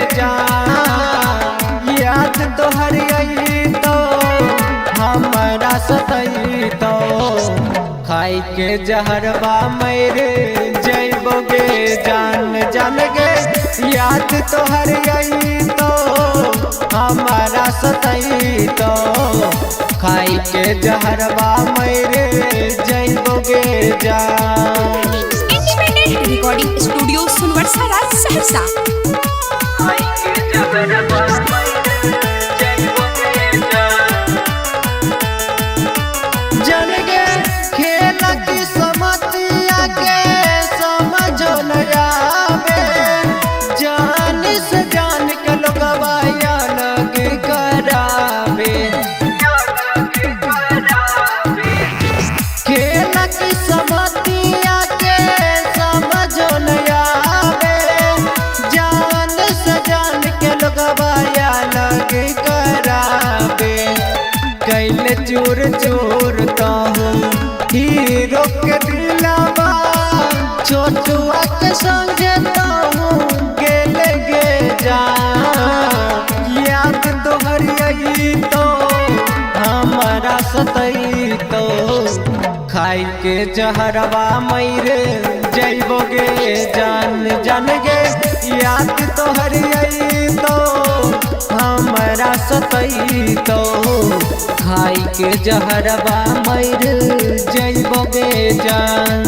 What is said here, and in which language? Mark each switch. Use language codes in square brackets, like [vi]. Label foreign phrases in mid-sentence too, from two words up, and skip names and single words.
[mai] जान याद तोहर आई तो हमरा सतई तो खाई के जहरवा मरे जइबोगे जान गे याद तोहर आई तो हमारा सतई तो खाई के जहरवा मरे जइबोगे जान [en] Independent Recording Studio सुनवरसा राज सहरसा [mai] खाई के जहरवा मरे जइबोगे जान गे खेल की समतिया के समझो न आवे जान से जान के लोगवा अलग करावे खेल की समतिया के समझो न आवे जान से जान के लोगवा अलग करावे कैल चोर चोर कहूँ हीरो के दिलावा छोटुआ के संगे कहूँ गेल गे जान याद तोहर आई तो हमारा सतई तो खाई के जहरवा मरे जइबोगे जान गे याद तोहर आई तो हमरा सतई तो खाई के जहरवा मरे जइबोगे जान